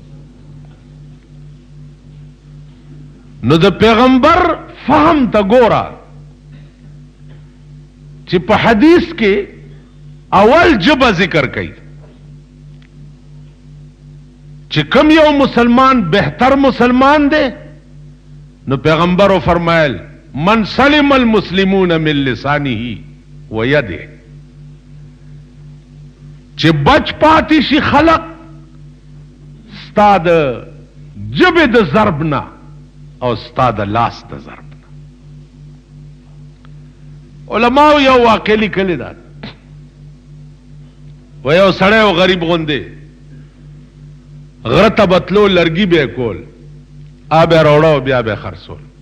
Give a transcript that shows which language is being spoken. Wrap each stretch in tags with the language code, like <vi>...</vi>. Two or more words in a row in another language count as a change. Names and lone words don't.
<ps>نو د پیغمبر فهم ته ګوره چې په حدیث کې اول جبه ذکر کوي چې کم یو مسلمان بهتر مسلمان دی نو پیغمبر فرمایل</ps> <ar>من سلم المسلمون من لسانه ویده</ar> <ps>چې بچ پاتې شي خلق ستا د ژبې د ضرب نه او ستا د لاس د ضرب نه. علماو یو واقع لیکلې ده، و یو سړی و غریب غوندې غره ته به تلو، لرګي به یې کول، آب یې راوړه او بیا به یې خرڅول.</ps>